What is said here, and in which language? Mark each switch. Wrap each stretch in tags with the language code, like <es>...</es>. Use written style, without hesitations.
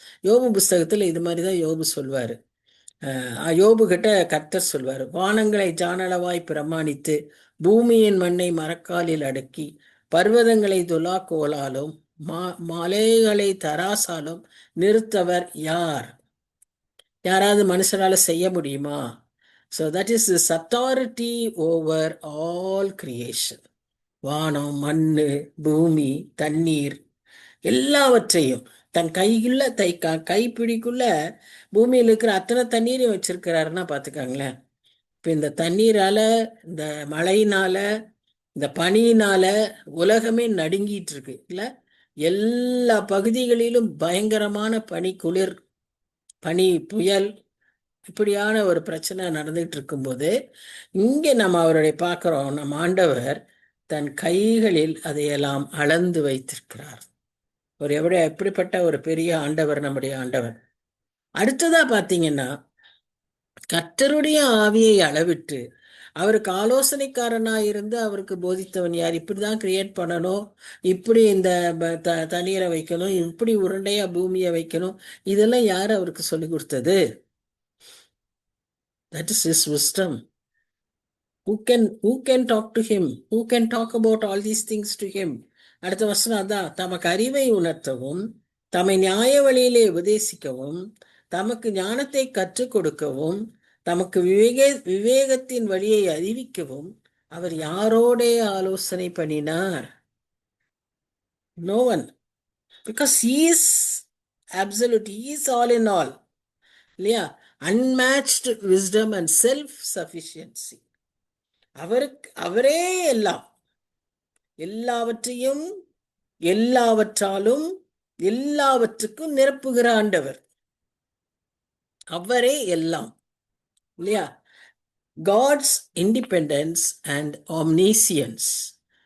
<ta>யோபு புஸ்தகத்துல இது மாதிரிதான் யோபு சொல்வாரு. யோபு கிட்ட கர்த்தர் சொல்வாரு, வானங்களை ஜானளவாய் பிரமாணித்து பூமியின் மண்ணை மரக்காலில் அடுக்கி பர்வதங்களை துலாக்கோலாலும் மலைகளை தராசாலும் நிறுத்தவர் யார்? யாராவது மனுஷரால செய்ய முடியுமா?</ta> <en>So that is this authority over all creation.</en> <ta>வானம், மண்ணு, பூமி, தண்ணீர் எல்லாவற்றையும் தன் கைப்பிடிக்குள்ள பூமியில் இருக்கிற அத்தனை தண்ணீரையும் வச்சிருக்கிறாருன்னா பாத்துக்காங்களேன். இப்ப இந்த தண்ணீரால, இந்த மழையினால, இந்த பனியினால உலகமே நடுங்கிட்டு இருக்கு இல்ல? எல்லா பகுதிகளிலும் பயங்கரமான பனி, குளிர், பனி, புயல், இப்படியான ஒரு பிரச்சனை நடந்துகிட்டு இருக்கும்போது இங்கே நம்ம அவருடைய பார்க்கிறோம், நம் ஆண்டவர் தன் கைகளில் அதையெல்லாம் அளந்து வைத்திருக்கிறார். எப்படிப்பட்ட ஒரு பெரிய ஆண்டவர் நம்முடைய ஆண்டவர். அடுத்ததா பாத்தீங்கன்னா கர்த்தருடைய ஆவியை அளவிட்டு அவருக்கு ஆலோசனைக்காரனா இருந்து அவருக்கு போதித்தவன் யார்? இப்படிதான் கிரியேட் பண்ணணும், இப்படி இந்த தண்ணீரை வைக்கணும், இப்படி உருண்டையா பூமியை வைக்கணும், இதெல்லாம் யார் அவருக்கு சொல்லி கொடுத்தது?</ta> <en>That is his wisdom. who can talk to him, who can talk about all these things to him.</en> <ta>அடுத்த வசனம் அதான், தமக்கு அறிவை உணர்த்தவும் தம்மை நியாய வழியிலே உபதேசிக்கவும் தமக்கு ஞானத்தை கற்றுக் கொடுக்கவும் தமக்கு விவேகத்தின் வழியை அறிவிக்கவும் அவர் யாரோடே ஆலோசனை பண்ணினார்?</ta> <en>No one. Because he is absolute, he is all in all.</en> <ta>இல்லையா?</ta> <en>Unmatched wisdom and self-sufficiency.</en> <ta>அவரே எல்லாம், எல்லாவற்றையும் எல்லாவற்றாலும் எல்லாவற்றுக்கும் நிரப்புகிற ஆண்டவர். அவரே எல்லாம், இல்லையா?</ta> <en>God's independence and omniscience.</en>